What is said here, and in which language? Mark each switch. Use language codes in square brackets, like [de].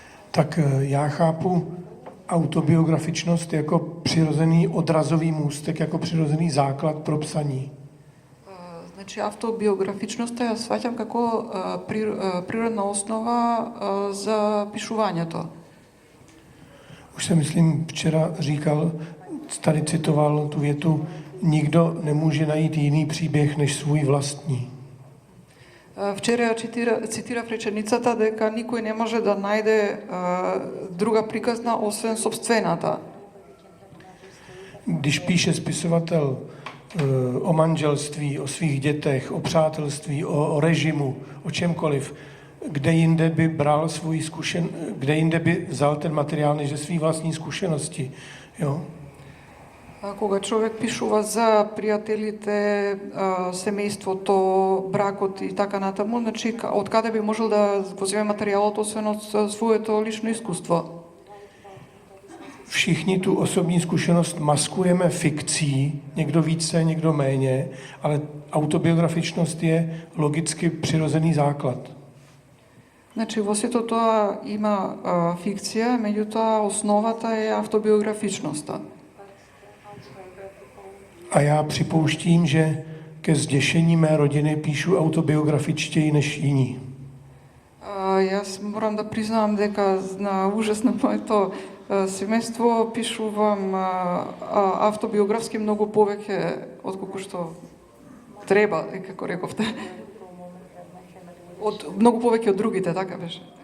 [cs] Tak já chápu autobiografičnost jako přirozený odrazový můstek, jako přirozený základ pro psaní. [mk] Значи, автобиографичноста ја сваќам како природна основа за пишувањето. [cs] Už jsem, myslím, včera říkal, tady citoval tu větu, nikdo nemůže najít jiný příběh než svůj vlastní. [mk] Вчера цитирав реченицата дека никој не може да најде друга приказна освен собствената. [cs] Když píše spisovatel o manželství, o svých dětech, o přátelství, o režimu, o čemkoliv, kde jinde by bral kde jinde by vzal ten materiál než ze svých vlastní zkušenosti, jo? [mk] Кога човек пишува за пријателите, семејството, бракот и така натаму, значи од каде би можел да го земе материјалот освен од своето лично искуство? [cs] Všichni tu osobní zkušenost maskujeme fikcí, někdo více, někdo méně, ale autobiografičnost je logicky přirozený základ. [mk] Значи, во сето тоа има фикција, меѓутоа основата е автобиографичноста. [cs] A já připouštím, že ke zděšení mé rodiny píšu autobiografičtěji než jiní. [mk] Јас морам да признавам дека на ужас на моето семејство пишувам автобиографски многу повеќе отколку што треба, како рековте. Многу повеќе од другите, така беше.